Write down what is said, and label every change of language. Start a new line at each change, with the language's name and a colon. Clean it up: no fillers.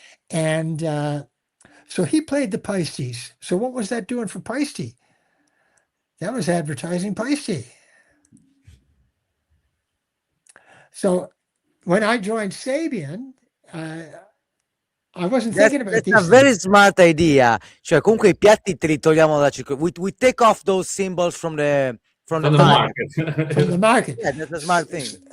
English: And so he played the Paistes. So what was that doing for Paiste? That was advertising Paiste. So when I joined Sabian, I wasn't thinking about these That's a very smart idea.
Italian: Cioè, comunque i piatti te li togliamo da circuito.
English: We take off those symbols from the market. From the market. Yeah, that's a smart thing.